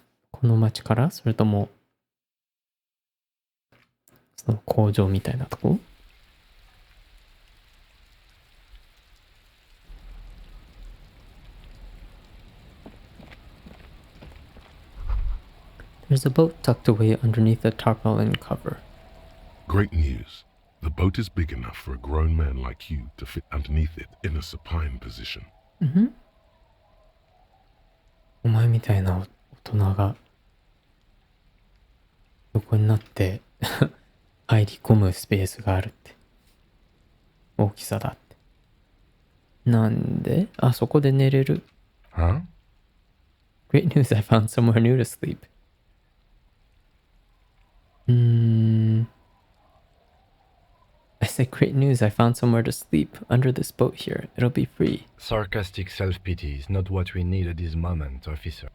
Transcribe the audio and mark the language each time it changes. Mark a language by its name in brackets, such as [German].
[Japanese] この町から？それとも、その工場みたいなとこ？There's [English] There's a boat tucked away underneath a tarpaulin cover. Great news. The boat is big enough for a grown man like you to fit underneath it in a supine position. [Japanese] お前みたいな大人が横になって入り込むスペースがあるって。大きさだって。なんであそこで寝れる。 Huh? [English] Great news, I found somewhere new to sleep. I said great news, I found somewhere to sleep under this boat here. It'll be free. Sarcastic self-pity is not what we need at this moment, officer.